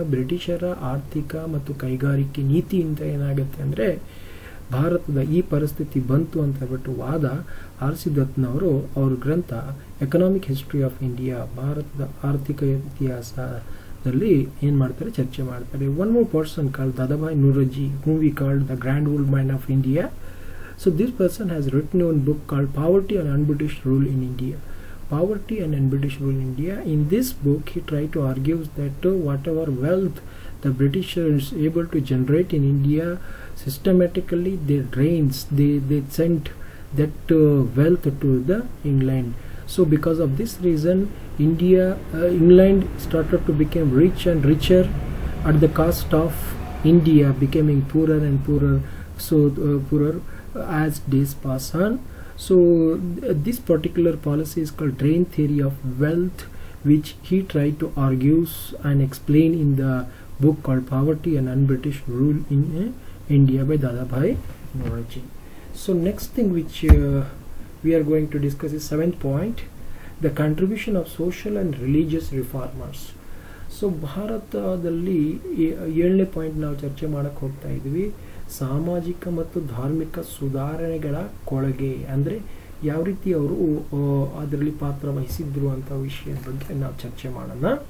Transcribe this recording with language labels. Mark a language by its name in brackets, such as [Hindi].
[Kannada] ಬ್ರಿಟಿಷರ ಆರ್ಥಿಕ ಮತ್ತು ಕೈಗಾರಿಕೆ ನೀತಿಯಿಂದ ಏನಾಗುತ್ತೆ ಅಂದರೆ ಭಾರತದ ಈ ಪರಿಸ್ಥಿತಿ ಬಂತು ಅಂತ ಹೇಳ್ಬಿಟ್ಟು ವಾದ ಆರ್ ಸಿ ದತ್ನವರು ಅವ್ರ ಗ್ರಂಥ ಎಕನಾಮಿಕ್ ಹಿಸ್ಟ್ರಿ ಆಫ್ ಇಂಡಿಯಾ, ಭಾರತದ ಆರ್ಥಿಕ ಇತಿಹಾಸದಲ್ಲಿ ಏನು ಮಾಡ್ತಾರೆ, ಚರ್ಚೆ ಮಾಡ್ತಾರೆ. [English] One more person called Dadabhai Naoroji, whom we called the grand old man of India. So this person has written a book called Poverty and Un-British Rule in India. Poverty and Un-British Rule in India. In this book, he tried to argue that whatever wealth the Britishers able to generate in India, systematically they sent that wealth to the England. So because of this reason, England started to become rich and richer at the cost of India becoming poorer and poorer. So poorer as days pass on. So this particular policy is called drain theory of wealth, which he tried to argue and explain in the book called Poverty and Un-British Rule in India by Dadabhai Naoroji. So next thing which we are going to discuss is 7th point, the contribution of social and religious reformers. [Kannada] So ಭಾರತದಲ್ಲಿ 7ನೇ point ನಾವು ಚರ್ಚೆ ಮಾಡಕ್ಕೆ ಹೋಗ್ತಾ ಇದ್ವಿ, ಸಾಮಾಜಿಕ ಮತ್ತು ಧಾರ್ಮಿಕ ಸುಧಾರಣೆಗಳ ಕೊಳಗೆ, ಅಂದರೆ ಯಾವ ರೀತಿ ಅವರು ಅದರಲ್ಲಿ ಪಾತ್ರ ವಹಿಸಿದ್ರು ಅಂತ ವಿಷಯದ ಬಗ್ಗೆ ನಾವು ಚರ್ಚೆ ಮಾಡೋಣ.